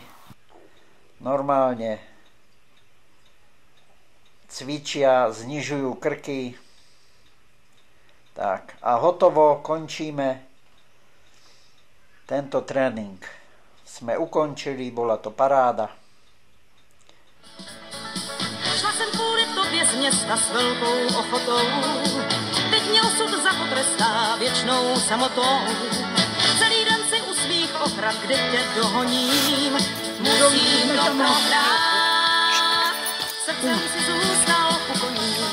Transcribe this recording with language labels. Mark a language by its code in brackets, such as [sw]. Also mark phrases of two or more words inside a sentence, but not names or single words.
[sk] Normálne cvičia, znižujú krky. Tak a hotovo, končíme tento tréning. Jsme ukončili, bola to paráda. [cs] Šla jsem kvůli tobě z města s velkou ochotou, teď mě osud zapotrestá věčnou samotou. Celý den si u svých ochrad, kde tě dohoním, musím to prohrát, srdcem si zůstal u koní.